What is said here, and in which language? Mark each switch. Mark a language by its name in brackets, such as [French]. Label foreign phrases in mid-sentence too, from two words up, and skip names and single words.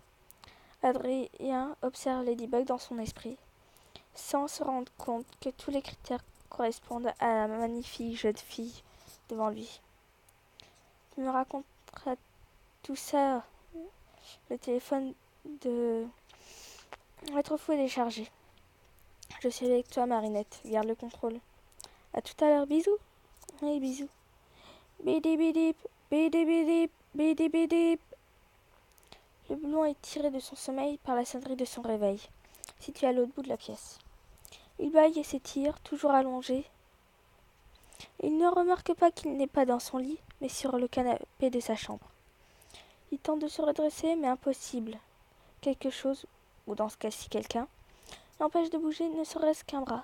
[French] Adrien observe Ladybug dans son esprit, sans se rendre compte que tous les critères correspondent à la magnifique jeune fille devant lui. Tu me raconteras tout ça. Le téléphone de être fou est déchargé. Je suis avec toi, Marinette. Garde le contrôle. À tout à l'heure. Bisous. Oui, bisous. Bidi bidip, bidi bidip, bidi bidip. Le blond est tiré de son sommeil par la sonnerie de son réveil, situé à l'autre bout de la pièce. Il bâille et s'étire, toujours allongé. Il ne remarque pas qu'il n'est pas dans son lit, mais sur le canapé de sa chambre. Il tente de se redresser, mais impossible. Quelque chose, ou dans ce cas-ci quelqu'un, l'empêche de bouger ne serait-ce qu'un bras.